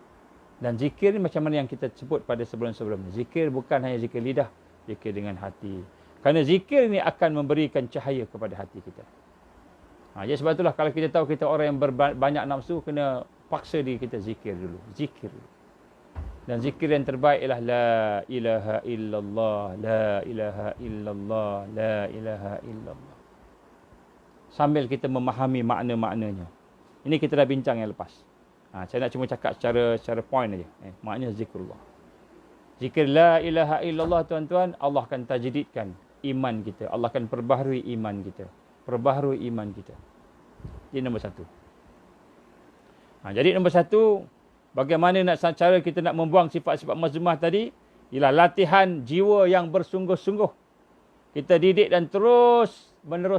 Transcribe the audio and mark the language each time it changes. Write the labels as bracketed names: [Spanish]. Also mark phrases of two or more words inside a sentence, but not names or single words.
[Malay] Dan zikir ni macam mana yang kita sebut pada sebelum-sebelumnya. Zikir bukan hanya zikir lidah. Zikir dengan hati. Kerana zikir ni akan memberikan cahaya kepada hati kita. Jadi sebab itulah kalau kita tahu kita orang yang banyak nafsu, kena paksa diri kita zikir dulu. Zikir dulu. Dan zikir yang terbaik ialah [Arabic] لا إله إلا الله, لا إله إلا الله, لا إله إلا الله. [Malay] Sambil kita memahami makna-maknanya. Ini kita dah bincang yang lepas. Saya nak cuma cakap secara point aja. Maknanya zikrullah. Zikir [Arabic] لا إله إلا الله [Malay] tuan-tuan, Allah akan tajdidkan iman kita. Allah akan perbaharui iman kita. Perbaharui iman kita. Jadi nombor satu. Jadi nombor satu, bagaimana cara kita nak membuang sifat-sifat mazmumah tadi? Ialah latihan jiwa yang bersungguh-sungguh. Kita didik dan terus menerus.